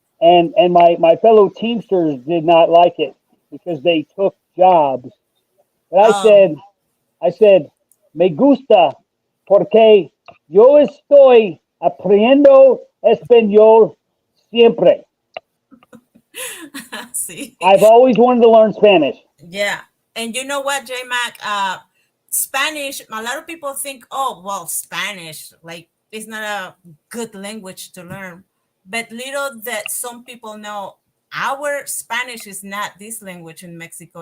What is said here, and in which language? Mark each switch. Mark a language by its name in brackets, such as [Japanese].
[English] and my fellow Teamsters did not like it because they took jobs. But Oh, I said, [Spanish] me gusta porque yo estoy aprendiendo español siempre. [English] see. I've always wanted to learn Spanish. Yeah. And you know what, J Mac? Spanish, a lot of people think, oh, well, Spanish, like, it's not a good language to learn. But little that some people know, our Spanish is not this language in Mexico.